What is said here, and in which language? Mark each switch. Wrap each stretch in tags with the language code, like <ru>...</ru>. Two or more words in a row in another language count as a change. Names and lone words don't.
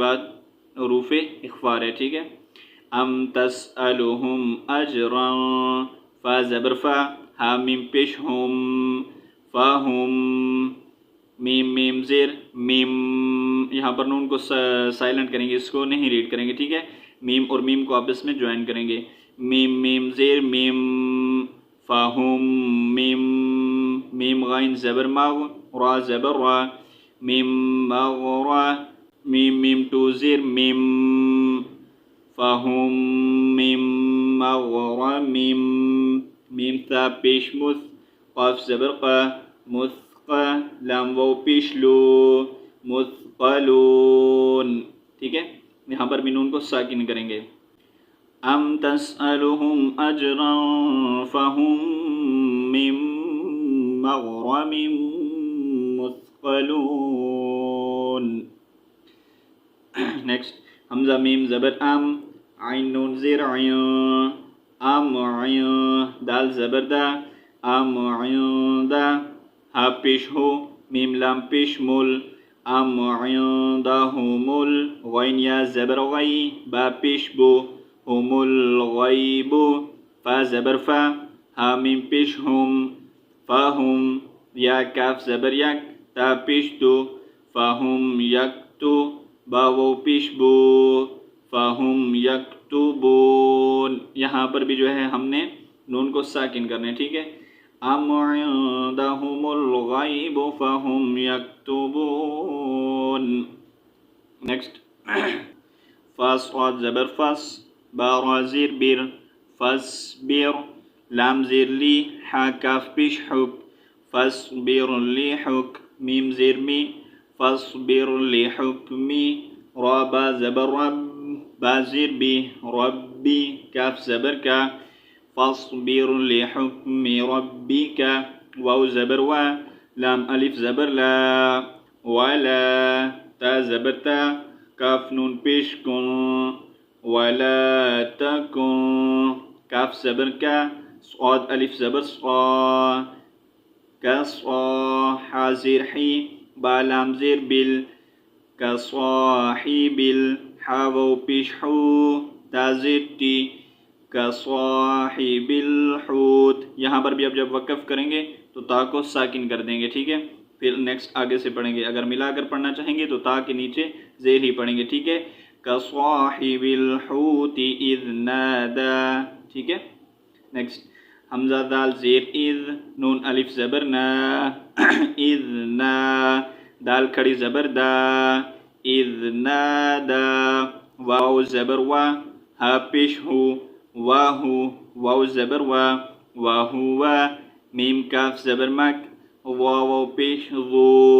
<ur>بعد حروف اخفا ہے ٹھیک ہے</ur> <ar>ام تسألهم اجرا</ar> <ur>فا زبر فا ہا میم پیش ہم فاہم میم میم زیر میم یہاں پر نون کو سائلنٹ کریں گے اس کو نہیں ریڈ کریں گے ٹھیک ہے میم اور میم کو آپس میں جوائن کریں گے میم میم زیر میم فاہم میم میم غائن زبر ماغ را زبر را میم ماغ را میم میم ٹو زیر میم فاہم میم ماغ را میم میم تا پیش مث قاف زبر قا مثقا لام واو پیش لو مثقلون ٹھیک ہے یہاں پر بھی نون کو ساکن کریں گے</ur> <ar>ام تسألهم اجرا فهم من مغرم مثقلون</ar> <ur>نیکسٹ حمزہ میم زبر ام عین نون زیر عین ام عین دال زبر دا ام عیندا ہا پیش ہو میم لام پیش مل</ur> <ar>ام عندهم الغین</ar> <ur>یا زبر غی با پیش بو</ur> <ar>هم الغیب</ar> <ur>فا زبر فا ہا میم پیش ہم فاہم یا کاف زبر یک تا پیش تو فاہم یکتو باو پیش بو فاہم یکتبون یہاں پر بھی جو ہے ہم نے نون کو ساکن کرنے ٹھیک ہے</ur> <ar>ام عندهم الغیب</ar> <ur>فاہم یکتبون نیکسٹ فاس صاد زبر فاس با را زیر بیر فاس بیر لام زیر لی حا کاف پیش حک فاس بیر لی حک میم زیر می فاس بیر لی حکمی را با زبر رب با زیر بی ربی کاف زبر کا</ur> <ar>فاصبر لحکم ربک</ar> <ur>واو زبر وا لام الف زبر لا ولا تا زبر تا کاف نون پیش کن</ur> <ar>ولا تکن</ar> <ur>کاف زبر کا صاد الف زبر صا کصا حازر حی با لام زیر بل کصاحب حا واو پیش حو تا زیر تی</ur> <ar>کصاحب الحوت</ar> <ur>یہاں پر بھی اب جب وقف کریں گے تو تا کو ساکن کر دیں گے ٹھیک ہے پھر نیکسٹ آگے سے پڑھیں گے اگر ملا کر پڑھنا چاہیں گے تو تا کے نیچے زیر ہی پڑھیں گے ٹھیک ہے</ur> <ar>کصاحب الحوت اذ نادا</ar> <ur>ٹھیک ہے نیکسٹ حمزہ دال زیر اذ نون الف زبر نا اذ نا دال کھڑی زبر دا اذ نادا واو زبر وا ہا پیش ہو واہو واو زبر وا واہوا میم کاف زبر مک واو پیش ذو</ur>